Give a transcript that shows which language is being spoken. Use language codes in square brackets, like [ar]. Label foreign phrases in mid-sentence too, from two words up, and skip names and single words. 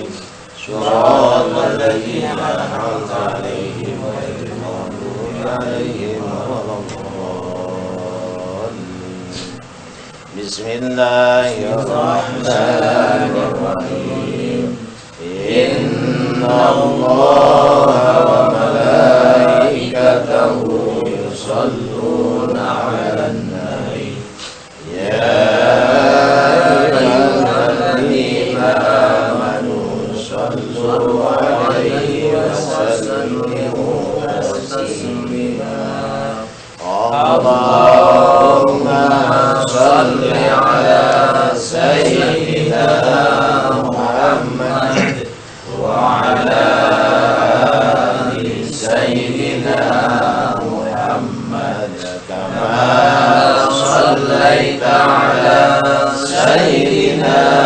[ar] صراط الذين أنعمت عليهم غير المغضوب عليهم ولا الضالين. Bismillahirrahmanirrahim. إن الله وملائكته يصلون على النبي. يا أيها الذين آمنوا صلوا عليه وسلموا تسليما. اللهم صل على سيدنا محمد وعلى آل سيدنا محمد كما صليت على سيدنا